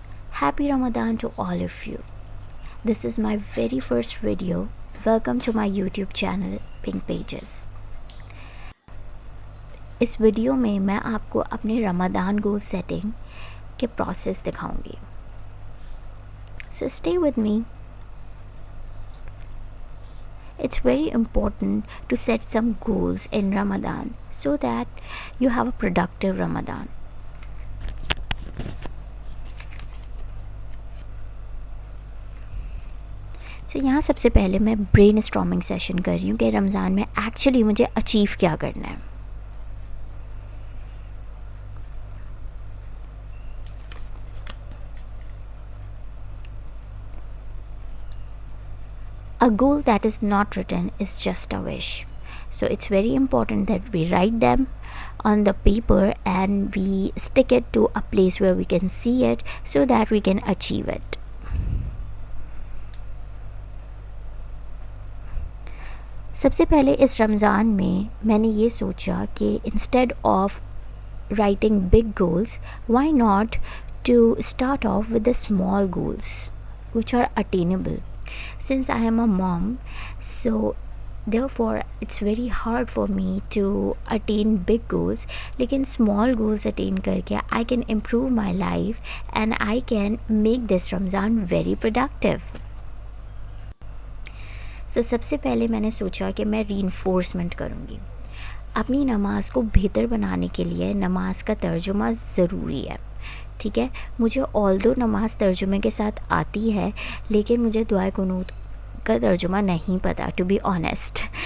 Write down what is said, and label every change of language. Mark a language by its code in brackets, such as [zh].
[en] Happy Ramadan to all of you. This is my very first video. Welcome to my YouTube channel Pink Pages. [hi] इस video में मैं आपको अपने Ramadan goal setting के process दिखाऊंगी. [en] So stay with me. It's very important to set some goals in Ramadan so that you have a productive Ramadan. [hi] तो यहाँ सबसे पहले मैं ब्रेन स्टॉर्मिंग सेशन कर रही हूँ कि रमज़ान में एक्चुअली मुझे अचीव क्या करना है. [en] A goal that is not written is just a wish. So it's very important that we write them on the paper and we stick it to a place where we can see it so that we can achieve it. [hi] सबसे पहले इस रमज़ान में मैंने ये सोचा कि [en] Instead of writing big goals, why not to start off with the small goals which are attainable. Since I am a mom, so therefore it's very hard for me to attain big goals, [hi] लेकिन [en] small goals attain [hi] करके [en] I can improve my life and I can make this Ramzan very productive. [hi] तो सबसे पहले मैंने सोचा कि मैं reinforcement करूँगी. अपनी नमाज़ को बेहतर बनाने के लिए नमाज का तर्जुमा ज़रूरी है. ठीक है, मुझे ऑल्दो नमाज तर्जुमे के साथ आती है लेकिन मुझे दुआ कुनूत का तर्जुमा नहीं पता, [en] To be honest.